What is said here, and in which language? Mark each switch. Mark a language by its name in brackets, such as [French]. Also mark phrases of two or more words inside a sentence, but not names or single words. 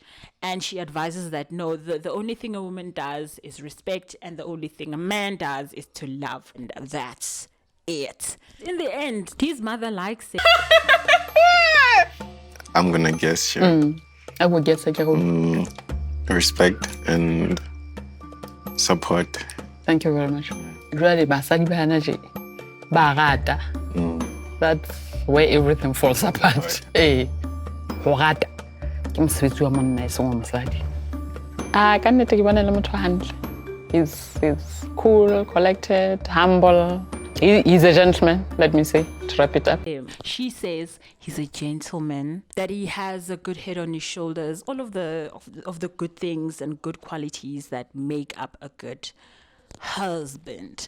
[English] And she advises that no, the only thing a woman does is respect, and the only thing a man does is to love, and that's it. In the end, Dee's mother likes it. I'm gonna guess, sure. I would guess Respect and support. Thank you very much. Really, [Southern Sotho] basadi ba energy, barata. [English] That's where everything falls apart. [Southern Sotho] Hey, horata. Ke mosebetsi wa monna e seng wa mosadi. Ka nnete ke bona le motho hantle. [English] He's cool, collected, humble. He's a gentleman, let me say, to wrap it up. She says he's a gentleman, that he has a good head on his shoulders, all of the good things and good qualities that make up a good husband.